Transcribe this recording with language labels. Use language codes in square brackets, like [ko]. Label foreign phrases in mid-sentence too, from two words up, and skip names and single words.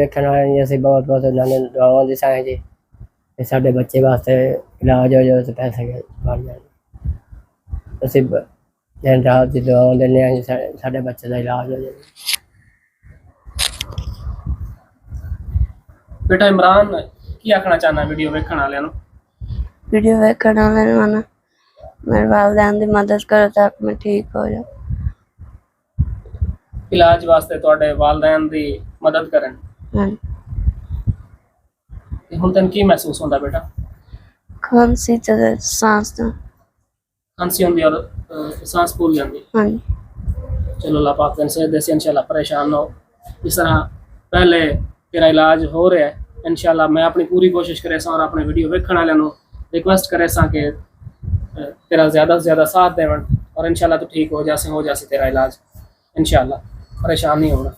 [pa] ਵੇਖਣ ਵਾਲਿਆਂ ਨੂੰ ਅਸੀਂ ਬਹੁਤ ਬਹੁਤ ਉਹਨਾਂ ਨੂੰ ਦੁਆਵਾਂ ਦਿਸਾਂਗੇ ਜੀ ਤੇ ਸਾਡੇ ਬੱਚੇ ਵਾਸਤੇ ਇਲਾਜ ਹੋ ਜਾਵੇ ਤੇ ਪੈਸੇ ਬਣ ਜਾਣ। ਅਸੀਂ ਦਿਨ ਰਾਤ ਦੀ ਦੁਆਵਾਂ ਦਿੰਦੇ ਹਾਂ ਜੀ ਸਾਡੇ ਬੱਚੇ ਦਾ ਇਲਾਜ ਹੋ ਜਾਵੇ। ਬੇਟਾ ਇਮਰਾਨ ਕੀ ਆਖਣਾ ਚਾਹਣਾ ਵੀਡੀਓ ਵੇਖਣ ਵਾਲਿਆਂ ਨੂੰ? ਵੀਡੀਓ ਵੇਖਣ ਵਾਲੇ ਮਨਾ ਮੇਰੇ ਵਾਲਿਦੈਨ ਦੀ ਮਦਦ ਕਰੋ ਤਾਕਿ ਮੈਂ ਠੀਕ ਹੋ ਜਾਊਂ। ਇਲਾਜ ਵਾਸਤੇ ਤੁਹਾਡੇ ਵਾਲਿਦੈਨ ਦੀ ਮਦਦ ਕਰਨ। हाँ, ਤੇ ਹੁਣ ਤੈਨੂੰ ਕੀ ਮਹਿਸੂਸ ਹੋਂਦਾ ਬੇਟਾ? ਖਾਂਸੀ ਤੇ ਸਾਹ ਤੋ। ਖਾਂਸੀ ਹੋਂਦੀ ਔਰ ਸਾਂਸ ਫੂਲ ਜਾਂਦੀ। हाँ, ਚਲੋ ਅੱਲਾਹ ਪਾਕ ਤੈਨੂੰ ਸਿਹਤ ਦੇਸੇ, ਇੰਸ਼ਾਅੱਲਾ ਪਰੇਸ਼ਾਨ ਨਾ ਹੋ। ਜਿਸ ਤਰ੍ਹਾਂ ਪਹਿਲੇ ਤੇਰਾ ਇਲਾਜ ਹੋ ਰਿਹਾ ਹੈ, ਇੰਸ਼ਾਅੱਲਾ ਮੈਂ ਅਪਨੀ ਪੂਰੀ ਕੋਸ਼ਿਸ਼ ਕਰੇ ਸਾ ਔਰ ਅਪਨੇ ਵੀਡੀਓ ਵੇਖਣ ਵਾਲਿਆਂ ਨੂੰ ਰਿਕਵੈਸਟ ਕਰੇ ਸਾ ਕਿ ਤੇਰਾ ਜ਼ਿਆਦਾ ਸੇ ਜ਼ਿਆਦਾ ਸਾਥ ਦੇਵਨ ਔਰ ਇੰਸ਼ਾਅੱਲਾ ਤੋ ਠੀਕ ਹੋ ਜਾਸੇ ਤੇਰਾ ਇਲਾਜ, ਇੰਸ਼ਾਅੱਲਾ ਪਰੇਸ਼ਾਨ ਨਹੀਂ ਹੋਣਾ।